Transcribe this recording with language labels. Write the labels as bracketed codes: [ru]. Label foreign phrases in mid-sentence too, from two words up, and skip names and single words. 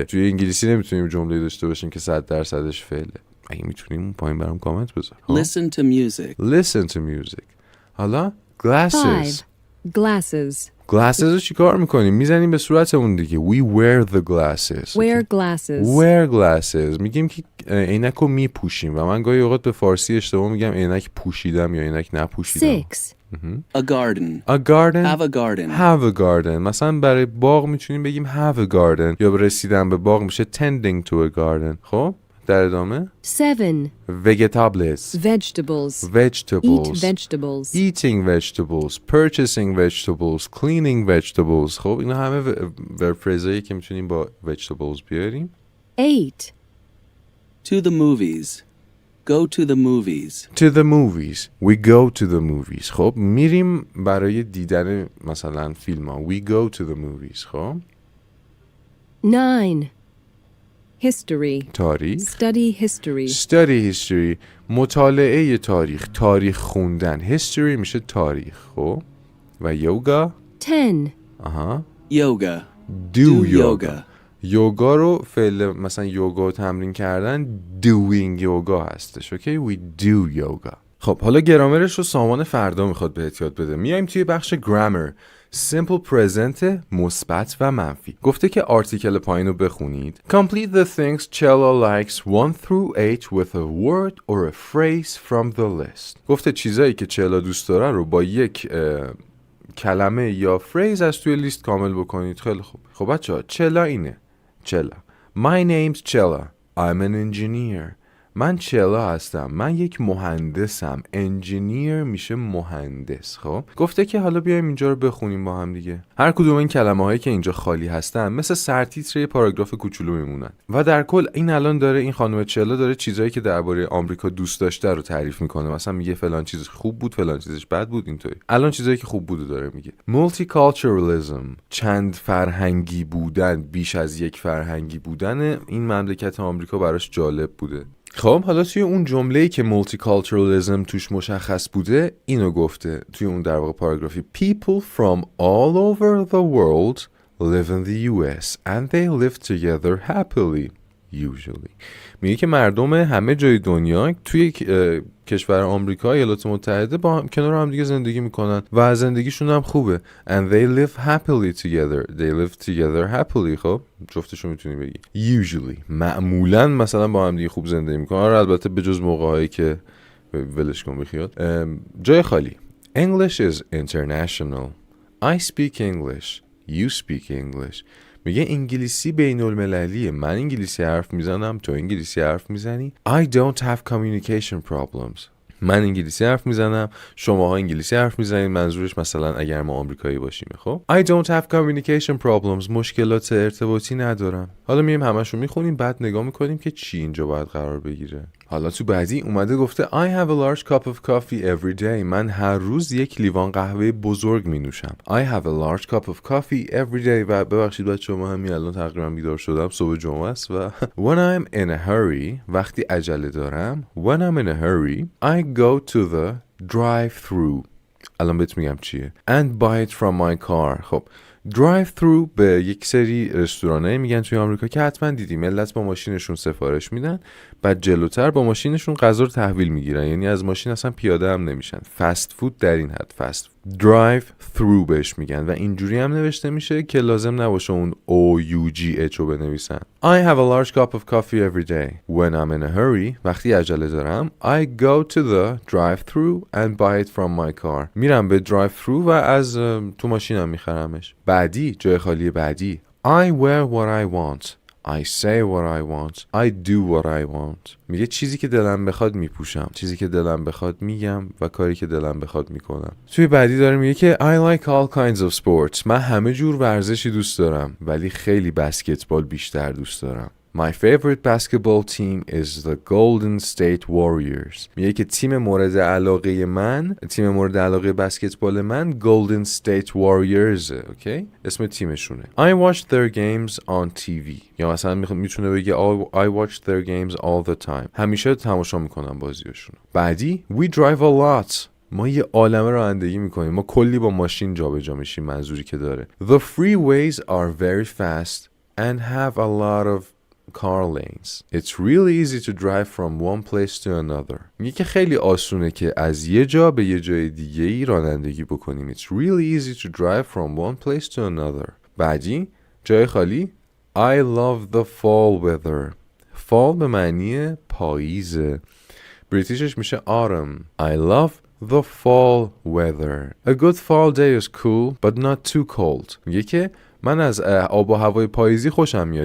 [fa] توی انگلیسی نمیتونیم جمله داشته باشیم که 100%ش فعله. اگه میتونیم اون پایین برام کامنت بذار. [en] Listen to music. Listen to music. [fa] حالا glasses. [en] 5. Glasses. [fa] glasses رو چی کار میکنیم؟ میزنیم به صورتمون دیگه. [en] We wear the glasses. Wear glasses. wear glasses. [fa] میگیم که عینک رو میپوشیم و من گاهی اوقات به فارسی اشتباه میگم عینک پوشیدم یا عینک نپوشیدم. 6. [en] A garden. A garden. Have a garden. Have a garden. [fa] مثلا برای باغ میتونیم بگیم [en] have a garden [fa] یا رسیدن به باغ میشه [en] tending to a garden. [fa] خب در ادامه 7. [en] vegetables. Vegetables. vegetables. Eat vegetables. eating vegetables, purchasing vegetables, cleaning vegetables. [fa] خب اینا همه [en] verb phrases [fa] ایی که میتونیم با vegetables بیاریم. 8. [en] To the movies. Go to the movies. To the movies. We go to the movies. [fa] خب میریم برای دیدن مثلا فیلم ها. [en] We go to the movies. خب 9. History. [fa] تاریخ. [en] Study history. Study history. [fa] مطالعه تاریخ. تاریخ خوندن. History میشه تاریخ. خب و یوگا. 10. آها. [en] Yoga. Do yoga. yoga. [fa] یوگا رو فعل مثلا یوگا رو تمرین کردن doing یوگا هستش. [en] اوکی we do yoga. [fa] خب حالا گرامرش رو سامان فردا میخواد بهت یاد بده. میایم توی بخش grammar. [en] simple present [fa] مثبت و منفی. گفته که آرتیکل پایین رو بخونید. [en] Complete the things Chella likes 1 through 8 with a word or a phrase from the list. [fa] گفته چیزایی که چلا دوست داره رو با یک کلمه یا فریز از توی لیست کامل بکنید. خیلی خوب. خب بچه‌ها چلا اینه. چلا. [en] My name's Chella. I'm an engineer. [fa] من چلا هستم. من یک مهندسم. انجینیر میشه مهندس. خب گفته که حالا بیایم اینجا رو بخونیم با هم دیگه. هر کدوم این کلمه هایی که اینجا خالی هستن مثل سرتیتر پاراگراف کوچولو میمونن و در کل این الان داره این خانم چلا داره چیزایی که درباره آمریکا دوست داشته رو تعریف میکنه. مثلا میگه فلان چیزش خوب بود، فلان چیزش بد بود. اینطوری الان چیزایی که خوب بود داره میگه. مولتیکالچرالیسم، چند فرهنگی بودن، بیش از یک فرهنگی بودن این مملکت آمریکا براش جالب بوده. خب حالا توی اون جمله‌ای که multiculturalism توش مشخص بوده اینو گفته توی اون در واقع پاراگرافی. [en] People from all over the world live in the US and they live together happily usually. [fa] میگه که مردم همه جای دنیا توی کشور آمریکا ایالات متحده با کنار هم دیگه زندگی میکنن و زندگیشون هم خوبه. [en] And they live happily together. They live together happily. [fa] خب جفتشو میتونی بگی. Usually معمولا مثلا با هم دیگه خوب زندگی میکنن. البته به جز موقعایی که ولش کن بخیاد. جای خالی. [en] English is international. I speak English. You speak English. [fa] میگه انگلیسی بین المللیه. من انگلیسی حرف میزنم، تو انگلیسی حرف میزنی. [en] I don't have communication problems. [fa] من انگلیسی حرف میزنم، شماها انگلیسی حرف میزنید. منظورش مثلا اگر ما آمریکایی باشیم. [en] خب I don't have communication problems. [fa] مشکلات ارتباطی ندارم. حالا میایم همشو میخونیم بعد نگاه میکنیم که چی اینجا باید قرار بگیره. حالا تو بعدی اومده گفته [en] I have a large cup of coffee every day. [fa] من هر روز یک لیوان قهوه بزرگ می نوشم. [en] I have a large cup of coffee every day. [fa] و ببخشید بچه ما همین الان تقریبا بیدار شدم، صبح جمعه است. [en] و when I'm in a hurry [fa] وقتی عجله دارم [en] when I'm in a hurry I go to the drive through. [fa] الان بهت میگم چیه. [en] And buy it from my car. [fa] خب drive through به یک سری رستورانایی میگن توی آمریکا که حتما دیدی، ملت با ماشینشون سفارش میدن، بعد جلوتر با ماشینشون غذا رو تحویل میگیرن، یعنی از ماشین اصلا پیاده هم نمیشن. فست فود در این حد فست [en] drive through [fa] بهش میگن و اینجوری هم نوشته میشه که لازم نباشه اون OUGH رو بنویسن. [en] I have a large cup of coffee every day. When I'm in a hurry, [fa] وقتی عجله دارم, [en] I go to the drive-through and buy it from my car. [fa] میرم به drive-through و از تو ماشینم میخرمش. بعدی، جای خالی بعدی. [en] I wear what I want. I say what I want. I do what I want. [fa] میگه چیزی که دلم بخواد میپوشم، چیزی که دلم بخواد میگم و کاری که دلم بخواد میکنم. توی بعدی داره میگه که [en] I like all kinds of sports. [fa] من همه جور ورزشی دوست دارم ولی خیلی بسکتبال بیشتر دوست دارم. [en] My favorite basketball team is the Golden State Warriors. [fa] میگه که تیم مورد علاقه بسکتبال من Golden State Warriors. اوکی؟ اسم تیمشونه. [en] I watch their games on TV. [fa] یا مثلا میتونه بگه [en] I watch their games all the time. [fa] همیشه تماشا میکنم بازیاشون. [en] بعدی We drive a lot. [fa] ما یه عالمه رانندگی میکنیم. ما کلی با ماشین جابجا میشیم، منظوری که داره. [en] The freeways are very fast and have a lot of car lanes. It's really easy to drive from one place to another. [fa] میگه که خیلی آسونه که از یه جا به یه جای دیگه ای رانندگی بکنیم. [en] It's really easy to drive from one place to another. [fa] بعدی جای خالی [en] I love the fall weather. [fa] fall به معنی پاییزه. بریتیشش میشه autumn. [en] I love the fall weather. A good fall day is cool but not too cold. [fa] میگه که من از آب و هوای پاییزی خوشم میاد.